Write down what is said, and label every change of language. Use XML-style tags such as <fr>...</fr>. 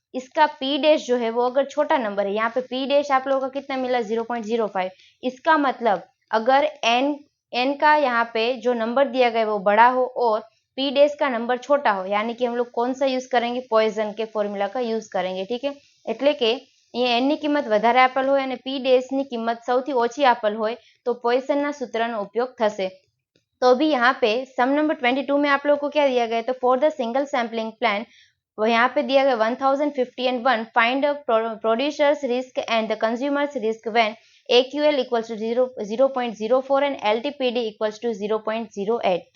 <hi>इसका P dash जो है वो अगर छोटा नंबर है, यहाँ पे पी डैश आप लोगों का कितना मिला 0.05, इसका मतलब अगर एन का यहाँ पे जो नंबर दिया गया है वो बड़ा हो और पी डैश का नंबर छोटा हो, यानी कि हम लोग कौन सा यूज करेंगे, पॉइजन के फॉर्मूला का यूज करेंगे, ठीक है।</hi> <gu>એટલે કે અહીંયા એન ની કિંમત વધારે આપેલ હોય અને પી ડેશ ની કિંમત સૌથી ઓછી આપેલ હોય તો પોઇસનના સૂત્રનો ઉપયોગ થશે।</gu> <hi>तो अभी यहाँ पे सम नंबर 22 में आप लोगों को क्या दिया गया है, तो</hi> <en>for the single sampling plan</en> <hi>वो यहाँ पे दिया गया</hi> <en>1050 and 1 find producers risk and the consumers risk when AQL equals to 0.04 and LTPD equals to 0.08।</en>